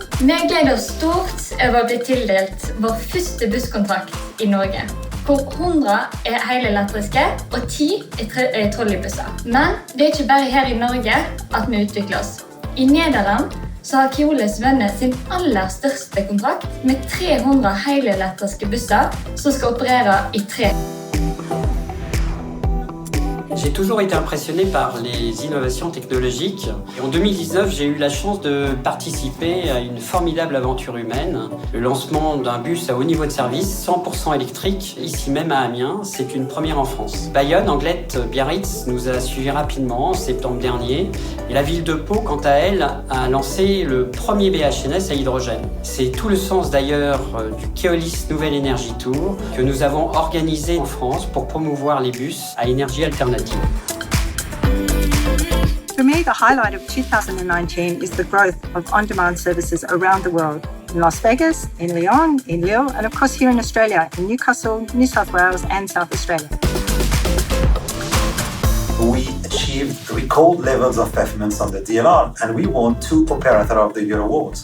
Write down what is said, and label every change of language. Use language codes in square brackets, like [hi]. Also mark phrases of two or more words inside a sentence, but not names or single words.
[no] Vi gleder oss stort over å bli tildelt vår første busskontrakt i Norge, hvor 100 hele elektriske og 10 trolleybusser. Men det ikke bare her i Norge at vi utvikler oss. I Nederland så har Keolis vunnet sin aller største kontrakt med 300 hele elektriske busser som skal operere i 3. [fr] J'ai toujours été impressionné par les innovations technologiques. Et en 2019, j'ai eu la chance de participer à une formidable aventure humaine. Le lancement d'un bus à haut niveau de service, 100% électrique, ici même à Amiens. C'est une première en France. Bayonne, Anglette, Biarritz nous a suivis rapidement en septembre dernier. Et la ville de Pau, quant à elle, a lancé le premier BHNS à hydrogène. C'est tout le sens d'ailleurs du Keolis Nouvelle Énergie Tour que nous avons organisé en France pour promouvoir les bus à énergie alternative. [en] For me, the highlight of 2019 is the growth of on-demand services around the world. In Las Vegas, in Lyon, in Lille, and of course here in Australia, in Newcastle, New South Wales and South Australia. We achieved record levels of performance on the DLR and we won 2 Operator of the Year awards.